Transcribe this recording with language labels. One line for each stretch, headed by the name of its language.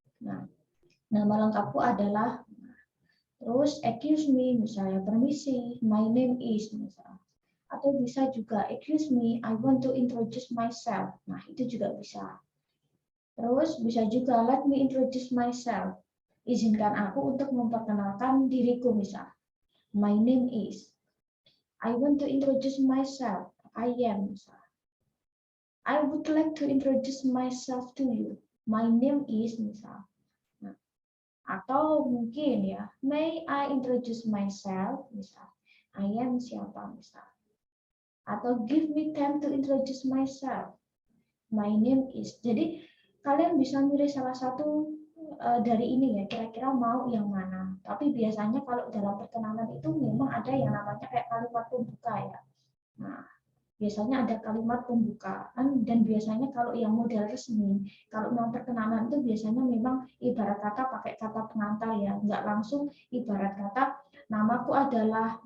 Indonesian: Nah, nama lengkapku adalah terus
English: excuse me
Indonesian: misalnya permisi,
English: my name is
Indonesian: misal. Atau bisa juga
English: excuse me, I want to introduce myself.
Indonesian: Nah, itu juga bisa. Terus bisa juga
English: let me introduce myself.
Indonesian: Izinkan aku untuk memperkenalkan diriku misal.
English: My name is. I want to introduce myself. I am misal. I would like to introduce myself to you. My name is misal.
Indonesian: Nah, atau mungkin ya,
English: may I introduce myself misal. I am
Indonesian: siapa misal. Atau
English: give me time to introduce myself. My name is.
Indonesian: Jadi kalian bisa milih salah satu dari ini ya, kira-kira mau yang mana. Tapi biasanya kalau dalam perkenalan itu memang ada yang namanya kayak kalimat pembuka ya. Nah, biasanya ada kalimat pembukaan dan biasanya kalau yang model resmi, kalau memang perkenalan itu biasanya memang ibarat kata pakai kata pengantar ya, nggak langsung ibarat kata namaku adalah.